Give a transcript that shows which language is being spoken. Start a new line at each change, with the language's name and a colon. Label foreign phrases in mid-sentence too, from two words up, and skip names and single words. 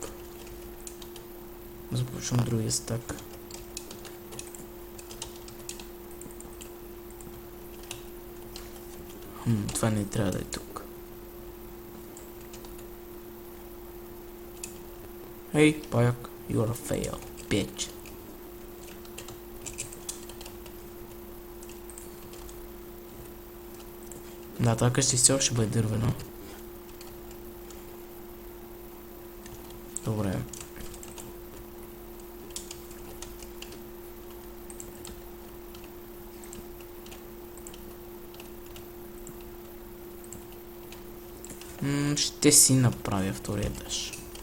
Bulgarian: Започвам другия стак. Това не трябва да е тук. Ей, паяк,
English: You're a fail, bitch.
Bulgarian: Да, тази къща все още ще бъде дървена. Добре. Ще си направя втория етаж.